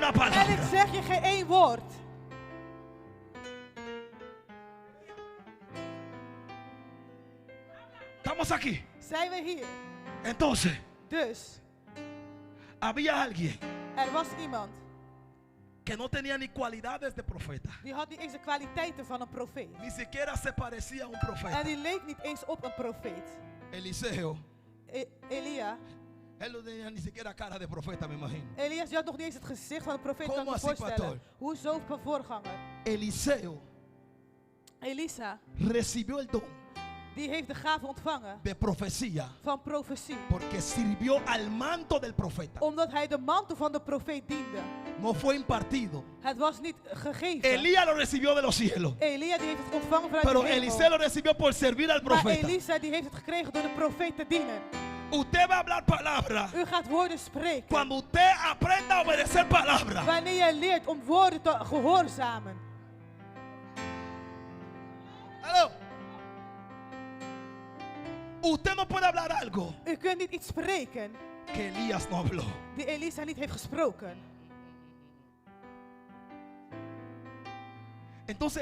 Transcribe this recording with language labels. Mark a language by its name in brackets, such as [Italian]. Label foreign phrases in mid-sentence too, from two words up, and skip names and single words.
[Dutch] En ik [Spanish] palabra. [Dutch] zeg je geen één woord. [Spanish] Estamos aquí. [Dutch] Zijn we hier. [Spanish] Entonces, [Dutch] Dus, [Spanish] había alguien [Dutch] er was iemand. [Spanish] que no tenía ni cualidades de profeta. [Dutch] Die had niet eens de kwaliteiten van een profeet. [Spanish] Ni siquiera se parecía a un [Dutch] En [Spanish] profeta. [Dutch] die leek niet eens op een profeet. [Spanish] Eliseo, [Dutch] Elia. [Spanish] él no tenía ni siquiera cara de profeta, me imagino. [Dutch] Elias, die had nog niet eens het gezicht van een profeet, kan ik [Spanish] Como me así, [Dutch] voorstellen. [Spanish] pastor? [Dutch] Hoezo van voorganger? [Spanish] Eliseo [Dutch] Elisa, [Spanish] recibió el don [Dutch] die heeft de gave ontvangen [Spanish] de profecía [Dutch] van profetie. [Spanish] porque sirvió al manto del profeta. [Dutch] Omdat hij de mantel van de profeet diende. [Spanish] No fue impartido. [Dutch] Het was niet gegeven. [Spanish] Elías lo recibió de los cielos, [Dutch] Elia die heeft het ontvangen vanuit [Spanish] pero [Dutch] de hemel. [Spanish] Eliseo lo recibió por servir al [Dutch] Maar [Spanish] profeta. [Dutch] Elisa die heeft het gekregen door de profeet te dienen. [Spanish] Usted va a hablar palabra [Dutch] U gaat woorden spreken. [Spanish] cuando usted aprenda a obedecer palabra. [Dutch] Wanneer je leert om woorden te gehoorzamen. [Spanish] Aló. Usted no puede hablar algo [Dutch] U kunt niet iets spreken [Spanish] que Elías no habló. [Dutch] die Elisa niet heeft gesproken.